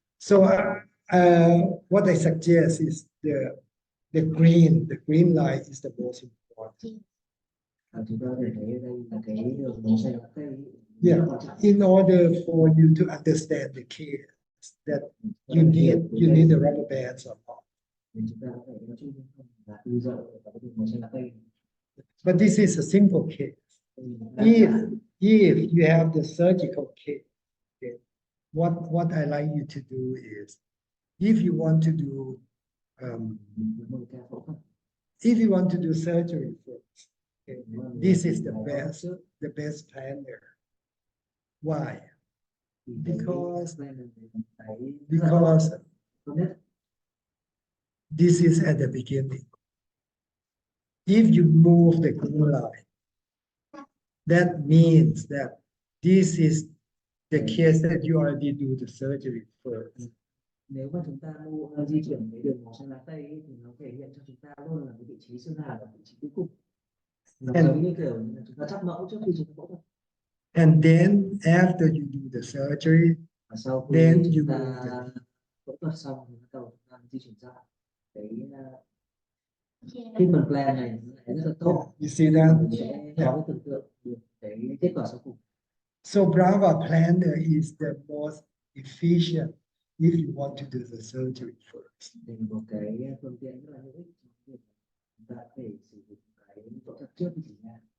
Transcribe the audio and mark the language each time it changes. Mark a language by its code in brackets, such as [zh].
[en] So what I suggest is the green line is the most important. [vi] Chúng ta có thể thấy đây là cái đường màu xanh lá cây. [en] Yeah, in order for you to understand the case that you need the rubber bands or not. [vi] Chúng ta có thể nói chung là từ giờ và cái đường màu xanh lá cây. [en] But this is a simple case. If you have the surgical case, okay, what I like you to do is, if you want to do surgery first, okay, this is the best plan there. Why? Because this is at the beginning. If you move the green line, that means that this is the case that you already do the surgery first. [vi] Nếu mà chúng ta di chuyển cái đường màu xanh lá cây ấy, thì nó thể hiện cho chúng ta luôn là cái vị trí xương hàm là vị trí cuối cùng. Nó giống như kiểu chúng ta cắt mẫu trước khi chúng ta phẫu thuật. [en] And then after you do the surgery, then you [vi] phẫu thuật xong thì bắt đầu chúng ta di chuyển ra cái treatment plan này rất là tốt. [en] You see that? [vi] Sẽ có cái tưởng tượng được cái kết quả sau cùng. [en] So Brava planner is the most efficient if you want to do the surgery first. [vi] Thì một cái phương tiện rất là hữu ích trong việc chúng ta có thể sử dụng cái phẫu thuật trước khi chỉ ra.